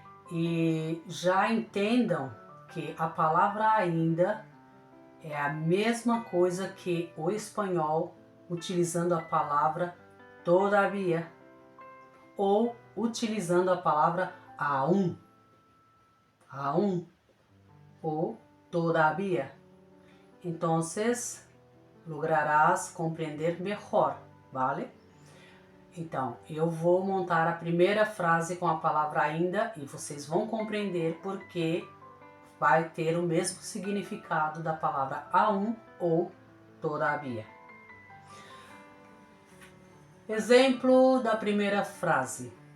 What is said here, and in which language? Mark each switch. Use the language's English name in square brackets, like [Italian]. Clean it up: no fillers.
[Portuguese] e já entendam que a palavra ainda é a mesma coisa que o espanhol utilizando a palavra todavía ou utilizando a palavra aún ou todavía. [Spanish] Entonces, lograrás compreender mejor, ¿vale? [Portuguese] Então, eu vou montar a primeira frase com a palavra ainda e vocês vão compreender porque vai ter o mesmo significado da palavra aún ou todavía. Exemplo da primeira frase.